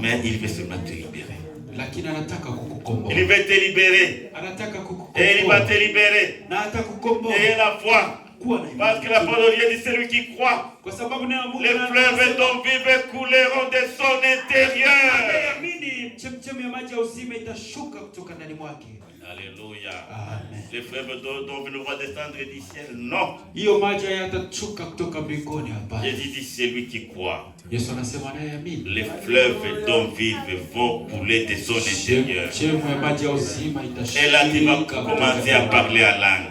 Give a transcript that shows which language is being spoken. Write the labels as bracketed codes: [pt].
[fr] Mais il veut seulement te libérer. [sw] Lakini anataka kukukomboa. [fr] Il veut te libérer. [sw] Anataka kukukomboa. [fr] Et il va te libérer. [sw] Na atakukomboa. [fr] Et la foi. Parce que la parole de Dieu dit celui qui croit. [sw] Kwa sababu neno la Mungu [fr] Les fleuves d'eau vive couleront de son intérieur. Amen. [sw] Chemchemi ya maji ya uzima itashuka kutoka ndani mwake. Alléluia. Amen. [fr] Les fleuves d'eau dont nous va descendre du ciel. Non. [sw] Hiyo maji yatashuka kutoka mbinguni hapa. [fr] Jésus dit celui qui croit. [sw] Yesu anasema anayeamini. [fr] Les fleuves d'eau vive vont couler de son intérieur. [sw] Chemchemi ya maji ya uzima itashuka. [fr] Et là tu vas commencer à parler en langue.